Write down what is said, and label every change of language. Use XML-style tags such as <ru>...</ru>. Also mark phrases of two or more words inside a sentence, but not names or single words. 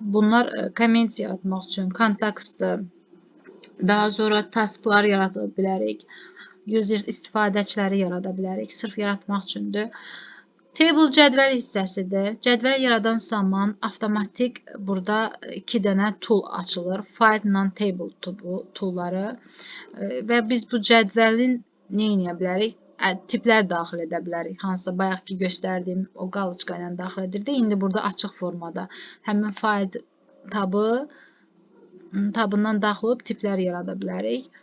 <az>Bunlar komment yaratmaq üçün, kontekstdir. Daha sonra tasklar yarada bilərik. User istifadəçiləri yarada bilərik. Sırf yaratmaq üçündür. Table cədvəl hissəsidir. Cədvəl yaradan zaman avtomatik burada 2 dənə tool açılır.</az> <en>Find non-table</en> <az>toolları və biz bu cədvəlin nə edə bilərik? Tiplər daxil edə bilərik. Hansısa bayaqki göstərdiyim o qaloçka ilə daxil edirdi. İndi burada açıq formada həmin find tabından daxil olub tiplər yarada bilərik.</az>